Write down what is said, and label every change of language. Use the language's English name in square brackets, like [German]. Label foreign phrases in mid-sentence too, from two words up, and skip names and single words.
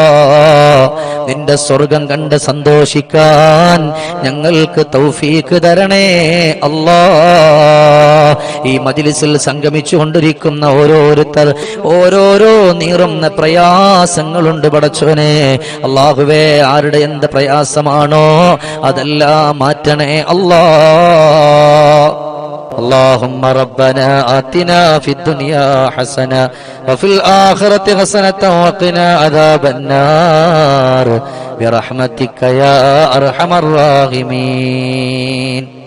[Malayalam] നിന്റെ സ്വർഗം കണ്ട് സന്തോഷിക്കാൻ ഞങ്ങൾക്ക് തൗഫീക്ക് തരണേ അല്ലാ. ഈ മജ്ലിസിൽ സംഗമിച്ചു കൊണ്ടിരിക്കുന്ന ഓരോരുത്തർ ഓരോരോ നീറുന്ന പ്രയാസങ്ങളുണ്ട് പടച്ചവനെ. അല്ലാഹുവേ ആരുടെ എന്ത് പ്രയാസമാണോ അതെല്ലാം മാറ്റണേ അല്ലാ. [Arabic] اللهم ربنا آتنا في الدنيا حسنة وفي الآخرة حسنة وقنا عذاب النار برحمتك يا أرحم الراحمين.